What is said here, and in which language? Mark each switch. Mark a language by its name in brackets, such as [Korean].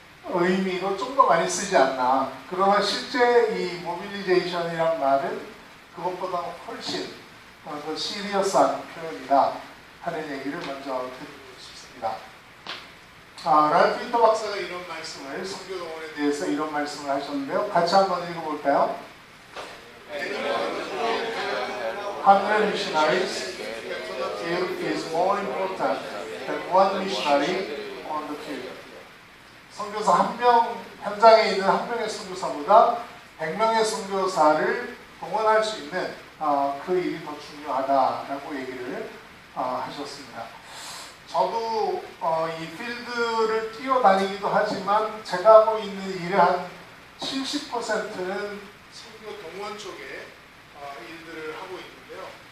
[Korean] 의미로 좀 더 많이 쓰지 않나. 그러나 실제 이 모빌리제이션이란 말은 그것보다 훨씬 더 시리어스한 표현이다 하는 얘기를 먼저 드리고 싶습니다. 랄프 위터 박사가 이런 말씀을, 선교 동원에 대해서 이런 말씀을 하셨는데요. 같이 한번 읽어볼까요? [English] 100 missionaries to the field is more important than one missionary on the field. [Korean] 선교사 한 명, 현장에 있는 한 명의 선교사보다 100명의 선교사를 동원할 수 있는 그 일이 더 중요하다라고 얘기를 하셨습니다. 저도 이 필드를 뛰어다니기도 하지만 제가 하고 있는 일의 한 70%는 선교 동원 쪽에 일들을 하고 있는데요.